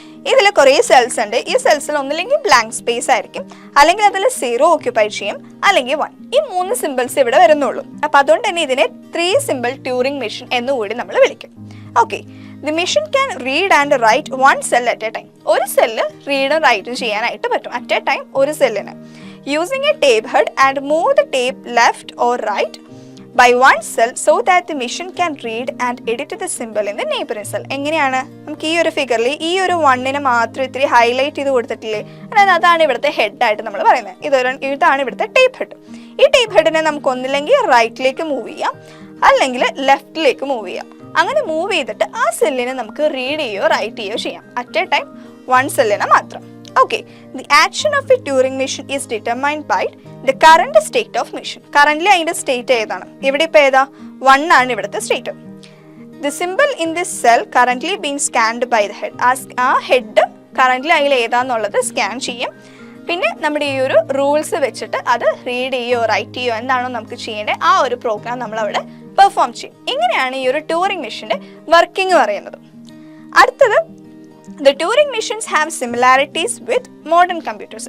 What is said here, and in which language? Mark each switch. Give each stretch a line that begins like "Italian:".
Malayalam: ഇതിൽ കുറേ സെൽസ് ഉണ്ട്. ഈ സെൽസിൽ ഒന്നില്ലെങ്കിൽ ബ്ലാങ്ക് സ്പേസ് ആയിരിക്കും, അല്ലെങ്കിൽ അതിൽ 0 ഓക്യുപ്പൈ ചെയ്യും, അല്ലെങ്കിൽ 1. ഈ 3 സിമ്പിൾസ് ഇവിടെ വരുന്നുള്ളൂ. അപ്പോൾ അതുകൊണ്ട് തന്നെ ഇതിനെ 3 സിമ്പിൾ ട്യൂറിംഗ് മെഷീൻ എന്നുകൂടി നമ്മൾ വിളിക്കും.
English: Okay, the machine can read and write 1 cell at a time.
Malayalam: ഒരു സെല്ല് റീഡും റൈറ്റും ചെയ്യാനായിട്ട് പറ്റും
English: at a time,
Malayalam: ഒരു സെല്ലിന്.
English: Using a tape head and move the tape left or right by one cell so that the machine can read and edit the symbol in the neighboring cell.
Malayalam: എങ്ങനെയാണ്? നമുക്ക് ഈ ഒരു ഫിഗറിൽ ഈ ഒരു 1നെ മാത്രം ഇത്തിരി ഹൈലൈറ്റ് ചെയ്ത് കൊടുത്തിട്ടില്ലേ, അതായത് അതാണ് ഇവിടുത്തെ ഹെഡായിട്ട് നമ്മൾ പറയുന്നത്. ഇതാണ് ഇവിടുത്തെ ടേപ്പ് ഹെഡ്. ഈ ടേപ്പ് ഹെഡിനെ നമുക്ക് ഒന്നില്ലെങ്കിൽ റൈറ്റിലേക്ക് മൂവ് ചെയ്യാം, അല്ലെങ്കിൽ ലെഫ്റ്റിലേക്ക് മൂവ് ചെയ്യാം. അങ്ങനെ മൂവ് ചെയ്തിട്ട് ആ സെല്ലിനെ നമുക്ക് റീഡ് ചെയ്യുകയോ റൈറ്റ് ചെയ്യുകയോ ചെയ്യാം
English: at a time,
Malayalam: 1 സെല്ലിനെ മാത്രം.
English: Okay, the action of a Turing machine is determined by the current state of machine.
Malayalam: Currently അതിൻ്റെ സ്റ്റേറ്റ് ഏതാണ്? ഇവിടെ ഇപ്പോൾ ഏതാ? 1 ആണ് ഇവിടുത്തെ state.
English: The symbol in this cell currently being scanned by the head.
Malayalam: ആ ഹെഡ് കറൻ്റ്ലി അതിൽ ഏതാന്നുള്ളത് scan ചെയ്യും. പിന്നെ നമ്മുടെ ഈ ഒരു റൂൾസ് വെച്ചിട്ട് അത് റീഡ് ചെയ്യോ റൈറ്റ് ചെയ്യോ എന്താണോ നമുക്ക് ചെയ്യേണ്ടത് ആ ഒരു പ്രോഗ്രാം നമ്മളവിടെ പെർഫോം ചെയ്യും. ഇങ്ങനെയാണ് ഈ ഒരു ട്യൂറിംഗ് മെഷീൻ്റെ വർക്കിംഗ് പറയുന്നത്. അടുത്തത്,
English: the Turing machines have similarities with modern computers.